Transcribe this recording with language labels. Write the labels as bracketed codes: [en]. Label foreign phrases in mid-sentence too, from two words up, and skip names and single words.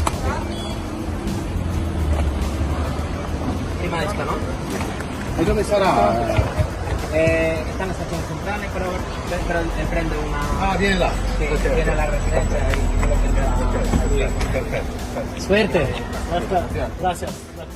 [it] Prima esca, no? E dove sarà? [es] Está en la estación central, pero él prende una... [it] Ah, viene là. [es] Que Ok, viene ok. a la residencia y lo tendrá a lui. [it] Perfetto. [es] Suerte. Gracias.